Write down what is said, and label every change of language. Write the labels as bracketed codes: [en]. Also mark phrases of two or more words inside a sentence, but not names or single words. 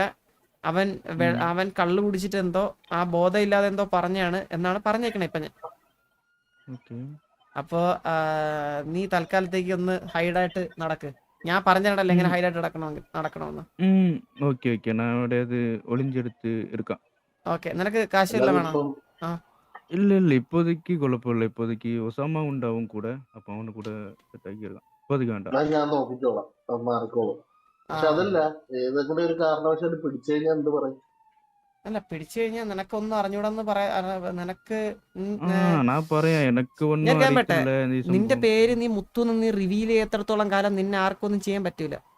[ml] അവൻ കള്ളു കുടിച്ചിട്ട് എന്തോ ആ ബോധം ഇല്ലാതെ എന്തോ പറഞ്ഞാണ് എന്നാണ് പറഞ്ഞേക്കണേ ഇപ്പൊ ഞാൻ. അപ്പോ നീ തൽക്കാലത്തേക്ക് ഒന്ന് ഹൈഡായിട്ട് നടക്ക്. ഞാൻ പറഞ്ഞിടല്ലേ എങ്ങനെ ഹൈഡായിട്ട് നടക്കണമെന്ന്. ഓക്കെ, നിനക്ക് കാശുള്ള വേണം? [ta] இல்ல இப்போதைக்கு குழப்பம் இல்ல. இப்போதைக்கு ஒசாமா உண்டு அவன் கூட. அப்ப அவனு கூட செட் ஆகிடலாம். இப்போதைக்கு வேண்டாம். [ml] ഞാൻ നോക്കിക്കോളാം, മാറിക്കോളും. പക്ഷെ അതല്ല, ഏതെങ്കിലും ഒരു കാരണവശാൽ പിടിച്ചു കഴിഞ്ഞാൽ എന്ത് പറയും? അല്ല, പിടിച്ചു കഴിഞ്ഞാൽ നിനക്കൊന്നും അറിഞ്ഞൂടെന്ന് പറയാ. നിനക്ക് ഞാൻ പറയാം, എനിക്ക് ഒന്നും അറിയത്തില്ല. നിന്റെ പേര് നീ മുത്തു നീ റിവീൽ ചെയ്യത്രത്തോളം കാലം നിന്നെ ആർക്കൊന്നും ചെയ്യാൻ പറ്റൂല.